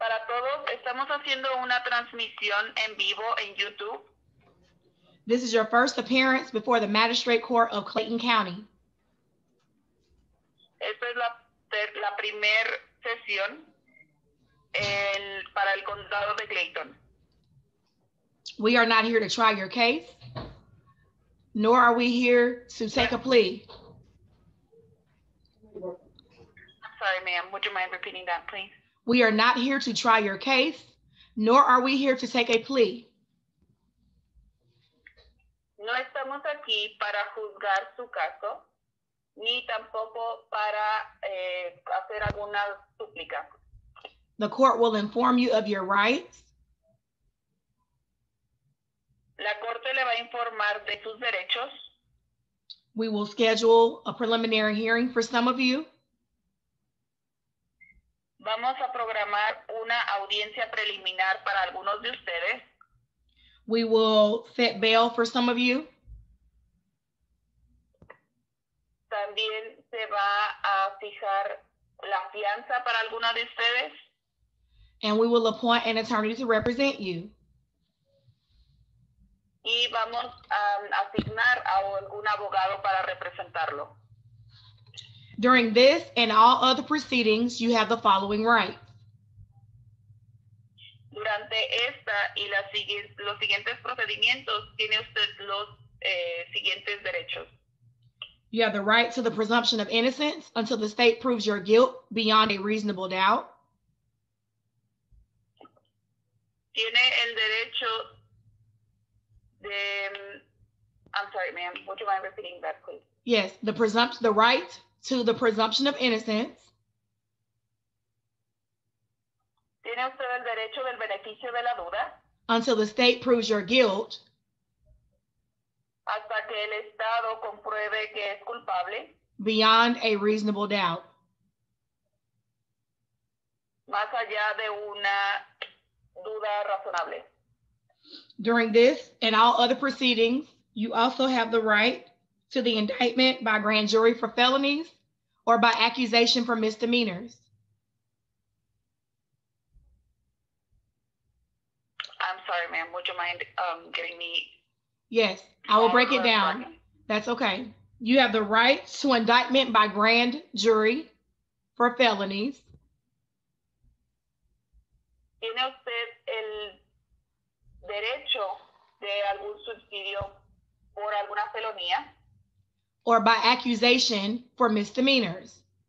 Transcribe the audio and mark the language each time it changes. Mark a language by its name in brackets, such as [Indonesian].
[Spanish] todos, estamos haciendo una transmisión en vivo en YouTube. [English] This is your first appearance before the Magistrate Court of Clayton County. [Spanish] Esta es la primera sesión para el condado de Clayton. [English] We are not here to try your case, nor are we here to take a plea. Sorry, ma'am. Would you mind repeating that, please? We are not here to try your case, nor are we here to take a plea. [Spanish] No estamos aquí para juzgar su caso, ni tampoco para hacer alguna súplica. [English] The court will inform you of your rights. [Spanish] La corte le va a informar de sus derechos. [English] We will schedule a preliminary hearing for some of you. [Spanish] Vamos a programar una audiencia preliminar para algunos de ustedes. [English] We will set bail for some of you. [Spanish] También se va a fijar la fianza para alguna de ustedes. [English] And we will appoint an attorney to represent you. [Spanish] Y vamos a asignar a algún abogado para representarlo. [English] During this and all other proceedings, you have the following rights. [Spanish] Durante esta y los siguientes procedimientos, tiene usted los siguientes derechos. [English] You have the right to the presumption of innocence until the state proves your guilt beyond a reasonable doubt. [Spanish] Tiene el derecho [English] I'm sorry, ma'am. Would you mind repeating that, please? Yes, the right to the presumption of innocence. [Spanish] Tiene usted el derecho del beneficio de la duda. [English] Until the state proves your guilt. [Spanish] Hasta que el Estado compruebe que es culpable. [English] Beyond a reasonable doubt. [Spanish] Más allá de una duda razonable. [English] During this and all other proceedings, you also have the right to the indictment by grand jury for felonies or by accusation for misdemeanors. I'm sorry, ma'am. Would you mind getting me? Yes, I will break it down. That's okay. You have the right to indictment by grand jury for felonies. [Spanish] Tiene usted el derecho de algún subsidio por alguna felonía. [English] Or by accusation for misdemeanors.